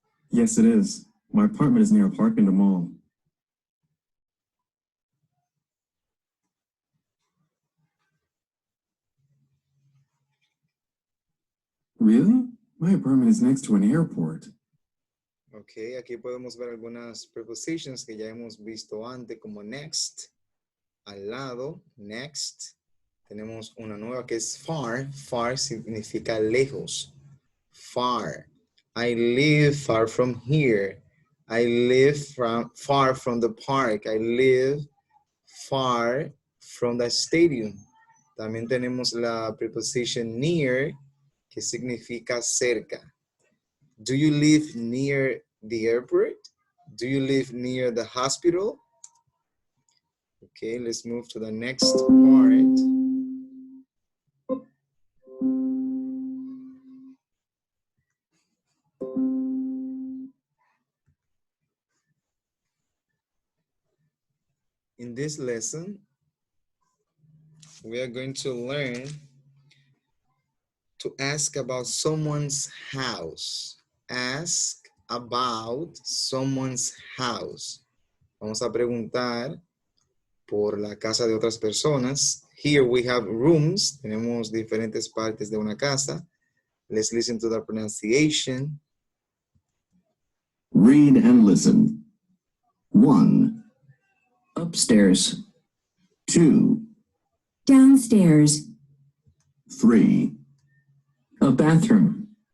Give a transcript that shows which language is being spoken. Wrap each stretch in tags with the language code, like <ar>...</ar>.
<en>Yes, it is. My apartment is near a park and a mall. Really? My apartment is next to an airport.</en> <es>Ok, aquí podemos ver algunas prepositions que ya hemos visto antes, como next, al lado, next. Tenemos una nueva que es far. Far significa lejos. Far.</es> <en>I live far from here. I live far from the park. I live far from the stadium.</en> <es>También tenemos la preposition near, que significa cerca.</es> <en>Do you live near the airport? Do you live near the hospital? Okay, let's move to the next part. In this lesson, we are going to learn to ask about someone's house. Ask about someone's house.</en> <es>Vamos a preguntar por la casa de otras personas.</es> <en>Here we have rooms.</en> <es>Tenemos diferentes partes de una casa.</es> <en>Let's listen to the pronunciation. Read and listen. 1, Upstairs. 2, downstairs, 3, A bathroom.</en>